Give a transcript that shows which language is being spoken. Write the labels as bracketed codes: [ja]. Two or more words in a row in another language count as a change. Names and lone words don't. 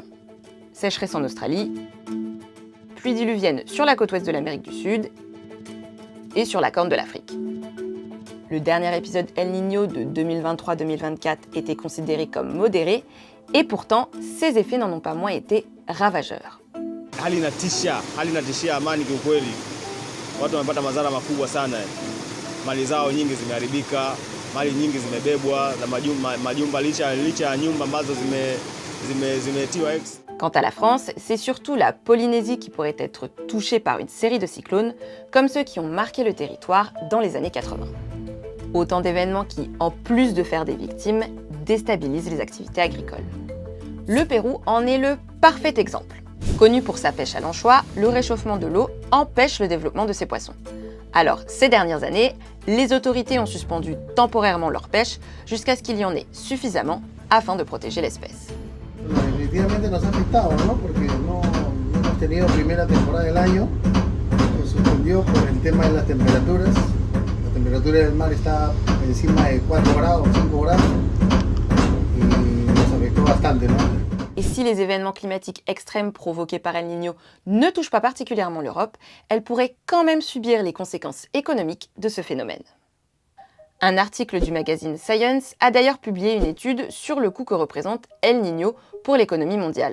[fr] Sécheresse en Australie, pluies diluviennes sur la côte ouest de l'Amérique du Sud et sur la Corne de l'Afrique. Le dernier épisode El Niño de 2023-2024 était considéré comme modéré et pourtant, ses effets n'en ont pas moins été ravageurs. [sw] Hali inatishia amani kiukweli. Watu wamepata madhara makubwa sana. Mali zao nyingi zimeharibika, mali nyingi zimebebwa na majumba licha ya nyumba ambazo zimetiwa X. [fr] Quant à la France, c'est surtout la Polynésie qui pourrait être touchée par une série de cyclones, comme ceux qui ont marqué le territoire dans les années 80. Autant d'événements qui, en plus de faire des victimes, déstabilisent les activités agricoles. Le Pérou en est le parfait exemple. Connu pour sa pêche à l'anchois, le réchauffement de l'eau empêche le développement de ces poissons. Alors, ces dernières années, les autorités ont suspendu temporairement leur pêche jusqu'à ce qu'il y en ait suffisamment afin de protéger l'espèce. [es] Definitivamente nos ha afectado, ¿no? Porque no hemos tenido primera temporada del año, se suspendió por el tema de las temperaturas. La temperatura del mar está encima de 4 grados, 5 grados y nos afectó bastante, ¿no? [fr] Et si les événements climatiques extrêmes provoqués par El Niño ne touchent pas particulièrement l'Europe, elle pourrait quand même subir les conséquences économiques de ce phénomène. Un article du magazine Science a d'ailleurs publié une étude sur le coût que représente El Niño pour l'économie mondiale.